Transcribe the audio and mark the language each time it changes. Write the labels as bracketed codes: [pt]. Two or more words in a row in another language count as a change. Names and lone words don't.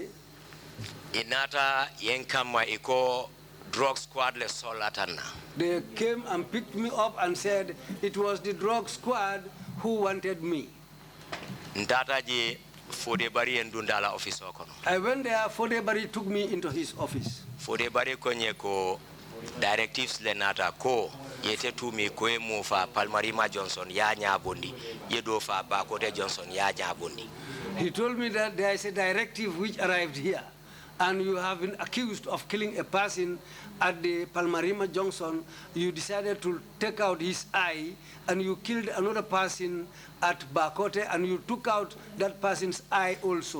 [men] Inata Yenkama Iko [en] drug squad They came and picked me up and said it was the drug squad who wanted me. I went there, Fodebari took me into his office. [men] Fodebari konyeko directives lenata ko yete tumi ko emufa Palmarima Johnson ya nyabondi yedofa Bakote Johnson ya nyabondi. [en] He told me that there is a directive which arrived here, and you have been accused of killing a person at the Palmarima Junction. You decided to take out his eye, and you killed another person at Bakote, and you took out that person's eye also.